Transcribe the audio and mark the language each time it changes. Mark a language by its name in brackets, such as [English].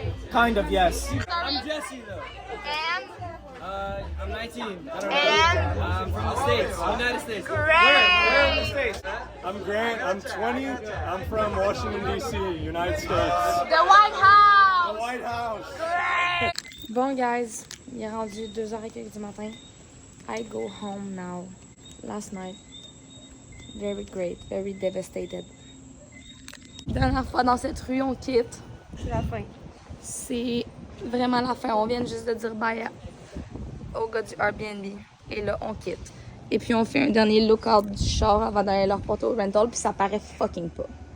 [English] Kind of, yes. I'm Jesse, though. And? I'm 19. I don't And? I'm from the States, United States. Great! in the States? I'm Grant. I'm 20. I'm from Washington, D.C., United States. The White House! White House. Great! [French] Bon, guys, il est rendu 2h15 du matin. [English] I go home now. Last night. Very great, very devastated. [French] Dernière fois dans cette rue, on quitte. C'est la fin. C'est vraiment la fin. On vient juste de dire bye au gars du Airbnb. Et là, on quitte. Et puis, on fait un dernier look-out du char avant d'aller leur porter au rental. Puis ça paraît fucking pas.